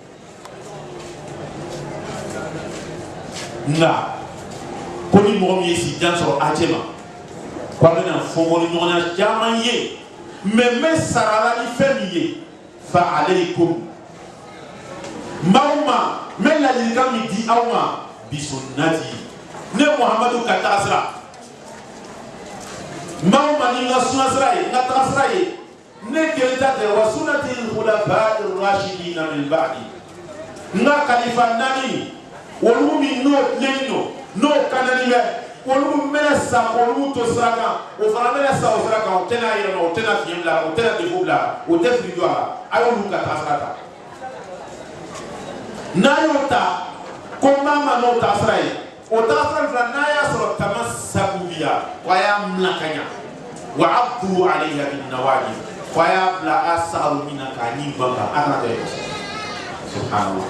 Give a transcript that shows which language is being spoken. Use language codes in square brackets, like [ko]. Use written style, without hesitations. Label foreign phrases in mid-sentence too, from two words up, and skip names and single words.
[bm] Nga ko ni mɔgɔ min ye si jan sɔrɔ a cɛ ma ko a bɛna fɔnkɔli ɲɔgɔnya caman ye mɛ n bɛ sarala ni fɛn min ye fa alaykum n b'aw ma n bɛ ladilikan min di aw ma bi sunnati ne Muhamadu ka taga sira n b'aw ma ni n ka suna sira ye n ka taga sira ye ne kelen ta tɛ wa [ar] سنة الخلفاء الراشدين من بعدي [bm] n ka kalifa naani olu min n'o tilenni don n'o kanani bɛ olu mɛnɛ sa olu to sira kan o fana mɛnɛ sa o sira kan o tɛna yɛlɛma o tɛna fiɲɛ bila o tɛna defo bila o tɛ fili jɔ a la a y'olu ka taa sira ta n'a y'o ta ko n b'a ma n'o taa sira ye o taa sira fila n'a y'a sɔrɔ tama sabu bi yan ko a y'a minɛ ka ɲa wa [ar] عضوا عليها بالنواجذ [bm] ko a y'a bila a sagaru min na k'a ɲi ban kan a kana kɛ subhanallah.